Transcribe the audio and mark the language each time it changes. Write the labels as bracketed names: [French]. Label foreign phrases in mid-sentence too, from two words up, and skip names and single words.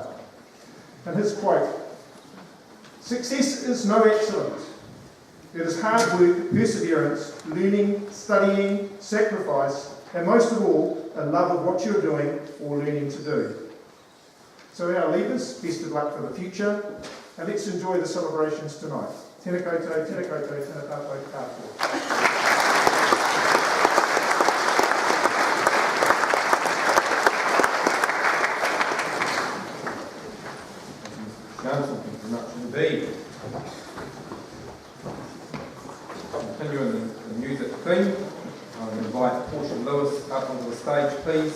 [English] And his quote, "Success is no accident. It is hard work, perseverance, learning, studying, sacrifice, and most of all, a love of what you're doing or learning to do." So our leaders, best of luck for the future, and let's enjoy the celebrations tonight. [Māori] Tēnā koutou, tēnā koutou, tēnā tātou katoa. [English] Continuing the music theme, I'm going to invite Portia Lewis up onto the stage, please.